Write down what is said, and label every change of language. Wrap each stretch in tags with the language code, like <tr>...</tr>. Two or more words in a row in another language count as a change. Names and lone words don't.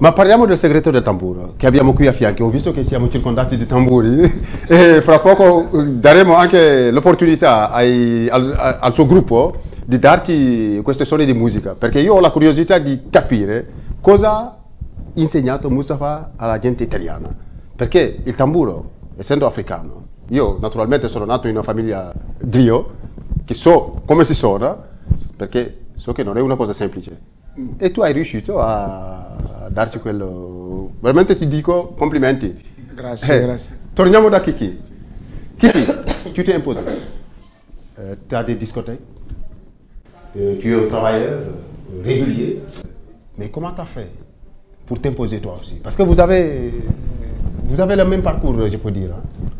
<it>Ma parliamo del segreto del tamburo che abbiamo qui a fianco. Ho visto che siamo circondati di tamburi e fra poco daremo anche l'opportunità al suo gruppo di darci queste suoni di musica, perché io ho la curiosità di capire cosa ha insegnato Mustafa alla gente italiana, perché il tamburo, essendo africano, io naturalmente sono nato in una famiglia griot, che so come si suona, perché so che non è una cosa semplice. E tu hai riuscito a darci quello. Veramente ti dico complimenti. Grazie, grazie.</it> <fr>Torniamo da Kiki. Kiki, tu t'es imposé. Tu as des discothèques. Tu es un travailleur régulier. Mais comment tu as fait pour t'imposer toi aussi? Parce que vous avez le même parcours, je peux dire. Hein?</fr>